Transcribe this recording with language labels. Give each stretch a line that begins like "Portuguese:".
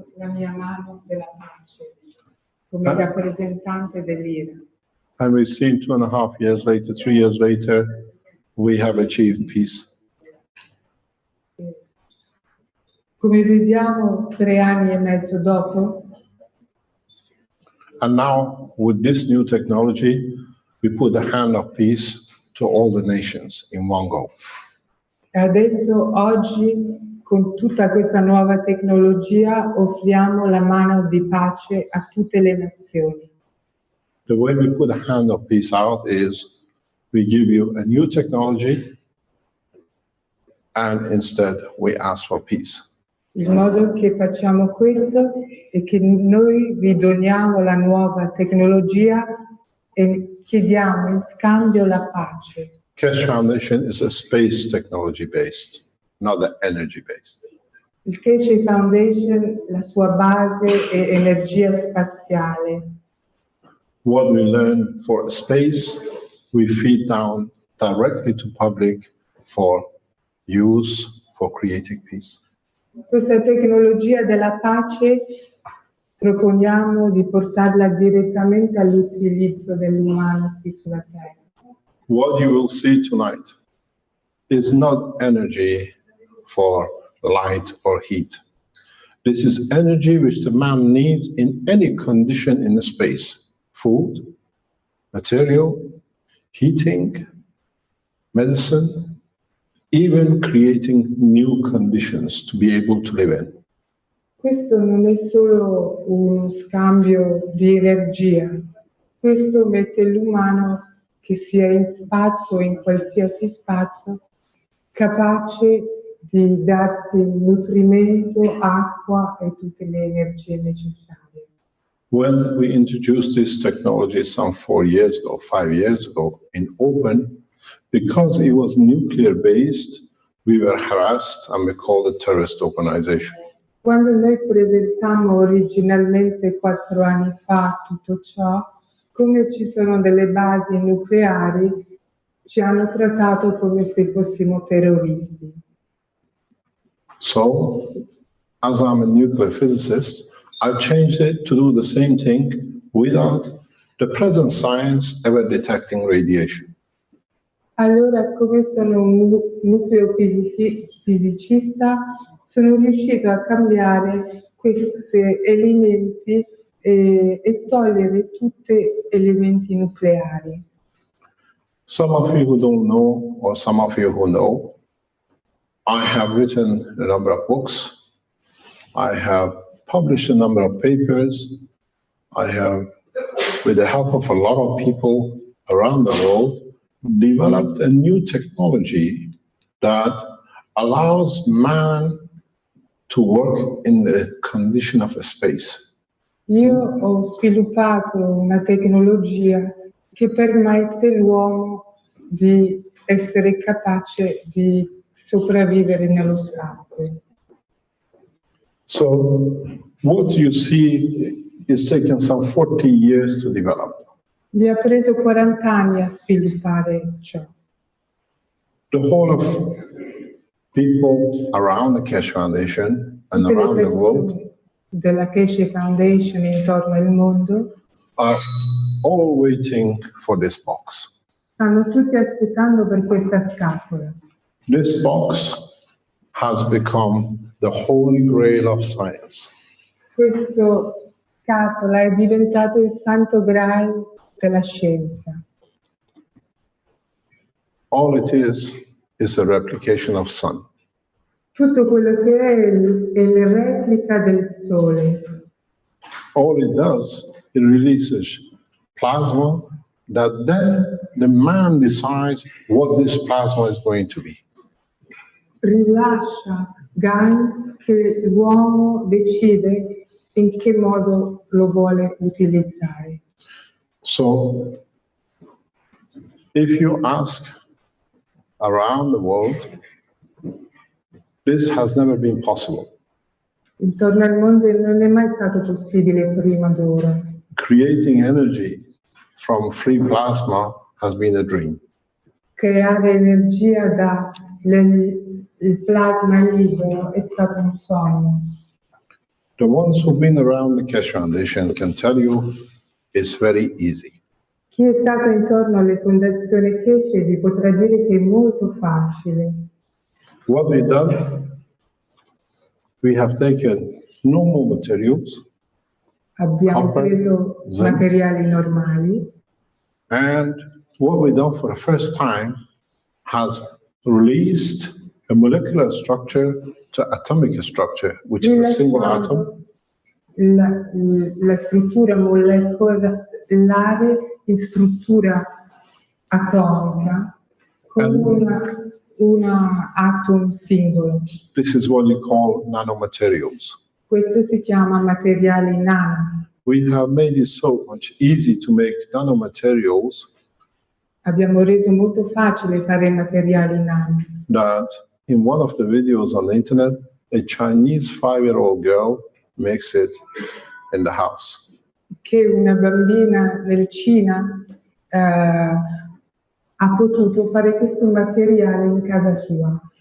Italian: la mia mano della pace come rappresentante dell'Iran.
English: And we've seen 2.5 years later, 3 years later, we have achieved peace.
Italian: Come vediamo 3 anni e mezzo dopo,
English: And now, with this new technology, we put the hand of peace to all the nations in one go.
Italian: adesso oggi con tutta questa nuova tecnologia offriamo la mano di pace a tutte le nazioni.
English: The way we put the hand of peace out is we give you a new technology, and instead we ask for peace.
Italian: Il modo che facciamo questo è che noi vi doniamo la nuova tecnologia e chiediamo in scambio la pace.
English: Keshe Foundation is a space technology based, not the energy based.
Italian: Il Keshe Foundation, la sua base è energia spaziale.
English: What we learn for space, we feed down directly to public for use for creating peace.
Italian: Questa tecnologia della pace proponiamo di portarla direttamente all'utilizzo dell'umano qui sulla Terra.
English: What you will see tonight is not energy for light, or heat. This is energy which the man needs in any condition in the space: food, material, heating, medicine, even creating new conditions to be able to live in.
Italian: Questo non è solo uno scambio di energia, questo mette l'umano, che sia in spazio o in qualsiasi spazio, capace di darsi nutrimento, acqua e tutte le energie necessarie.
English: When we introduced this technology some 4 years ago, 5 years ago, in open, because it was nuclear based, we were harassed and we called it terrorist organization.
Italian: Quando noi presentammo originalmente 4 anni fa tutto ciò, come ci sono delle basi nucleari, ci hanno trattato come se fossimo terroristi.
English: So, as I'm a nuclear physicist, I've changed it to do the same thing without the present science ever detecting radiation.
Italian: Allora, come sono un nucleofisicista, sono riuscito a cambiare questi elementi e togliere tutti elementi nucleari.
English: Some of you who don't know, or some of you who know, I have written a number of books. I have published a number of papers. I have, with the help of a lot of people around the world, developed a new technology that allows man to work in the condition of a space.
Italian: Io ho sviluppato una tecnologia che permette all'uomo di essere capace di sopravvivere nello spazio.
English: So what you see is taken some 40 years to develop.
Italian: Mi ha preso 40 anni a sviluppare ciò.
English: The whole of people around the Keshe Foundation and
Italian: Tutte le
English: around the world
Italian: persone della Keshe Foundation intorno al mondo
English: are all waiting for this box.
Italian: stanno tutti aspettando per questa scatola.
English: This box has become the holy grail of science.
Italian: Questa scatola è diventato il santo graal della scienza.
English: All it is a replication of sun.
Italian: Tutto quello che è la replica del Sole.
English: All it does, it releases plasma that then the man decides what this plasma is going to be.
Italian: Rilascia gas che l'uomo decide in che modo lo vuole utilizzare.
English: So, if you ask around the world, this has never been possible.
Italian: Intorno al mondo non è mai stato possibile prima d'ora.
English: Creating energy from free plasma has been a dream.
Italian: Creare energia da il plasma libero è stato un sogno.
English: The ones who've been around the Keshe Foundation can tell you it's very easy.
Italian: Chi è stato intorno alle fondazioni Keshe vi potrà dire che è molto facile.
English: What we've done, we have taken normal materials,
Italian: Abbiamo
English: Copper,
Italian: preso
English: zinc.
Italian: materiali normali
English: and what we've done for the first time has released a molecular structure to atomic structure, which is a single atom.
Italian: La struttura molecolare in struttura atomica con una atom singolo.
English: This is what you call nanomaterials.
Italian: Questo si chiama materiali nano.
English: We have made it so much easy to make nanomaterials
Italian: Abbiamo reso molto facile fare materiali nano.
English: that in one of the videos on the internet, a Chinese 5-year-old girl makes it in the house.
Italian: Che una bambina nel Cina ha potuto fare questo materiale in casa sua.